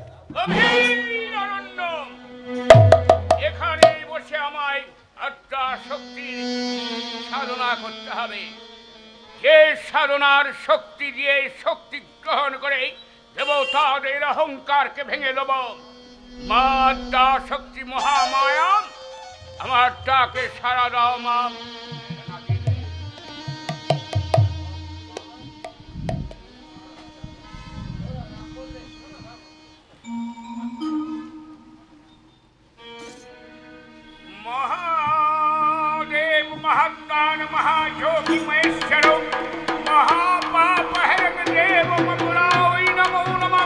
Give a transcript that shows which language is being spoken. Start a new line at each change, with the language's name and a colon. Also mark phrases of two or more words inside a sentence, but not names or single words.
Bangla: গভীর অরণ্য, এখানে বসে আমায় আত্মা শক্তির সাধনা করতে হবে। যে সাধনার শক্তি দিয়ে শক্তি গ্রহণ করে দেবতাদের অহংকারকে ভেঙে দেব। মা আত্মা শক্তি মহামায়া, আমার ডাকে সাড়া দাও মা।
Sanskrit: महादेव महात्मान महायोगी महेश्वर महापाप हरण देव ममुरावै नमो नमः।